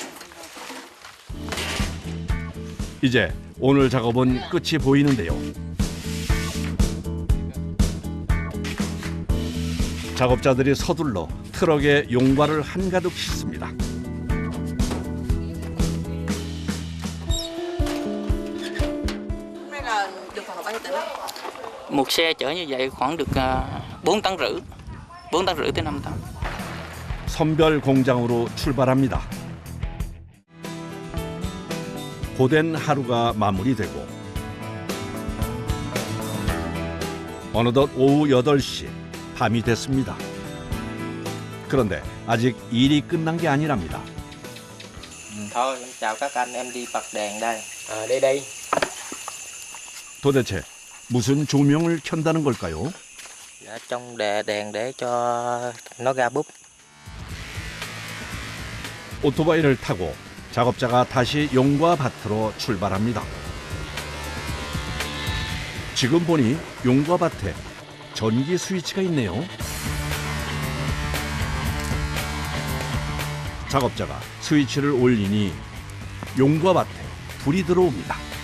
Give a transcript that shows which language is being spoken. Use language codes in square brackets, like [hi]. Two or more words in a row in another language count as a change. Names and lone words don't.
[ko] 이제 오늘 작업은 끝이 보이는데요. 작업자들이 서둘러 트럭에 용과를 한가득 싣습니다. [vi] Hôm nay là được khoảng bao nhiêu tấn ạ? Một xe chở như vậy khoảng được 4 tấn rưỡi, 4 tấn rưỡi tới 5 tấn. [ko] 선별 공장으로 출발합니다. 고된 하루가 마무리되고 어느덧 오후 8시 밤이 됐습니다. 그런데 아직 일이 끝난 게 아니랍니다. [vi] Thôi em chào các anh, em đi bật đèn đây. Đây đây. [ko] 도대체 무슨 조명을 켠다는 걸까요? [vi] Dạ, trong đèn để cho nó ra búp. [ko] 오토바이를 타고 작업자가 다시 용과 밭으로 출발합니다. 지금 보니 용과 밭에 전기 스위치가 있네요. 작업자가 스위치를 올리니 용과 밭에 불이 들어옵니다.